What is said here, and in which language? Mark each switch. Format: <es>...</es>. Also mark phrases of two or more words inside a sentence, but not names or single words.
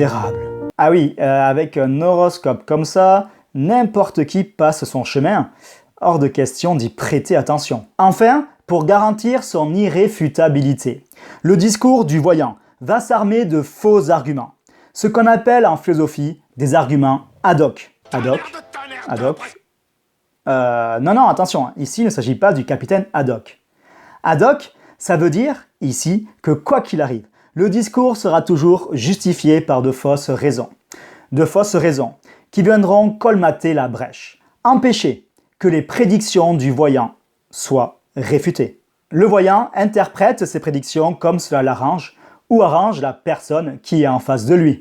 <fr>» Ah oui, avec un horoscope comme ça, n'importe qui passe son chemin. Hors de question d'y prêter attention. Enfin, pour garantir son irréfutabilité, le discours du voyant va s'armer de faux arguments. Ce qu'on appelle en philosophie des arguments</fr> <la>ad hoc. Ad hoc? Ad hoc?</la> <fr>Non, attention, ici il ne s'agit pas du capitaine ad hoc.</fr> <la>Ad hoc,</la> <fr>ça veut dire, ici, que quoi qu'il arrive, le discours sera toujours justifié par de fausses raisons. De fausses raisons qui viendront colmater la brèche, empêcher que les prédictions du voyant soient réfutées. Le voyant interprète ses prédictions comme cela l'arrange ou arrange la personne qui est en face de lui.</fr>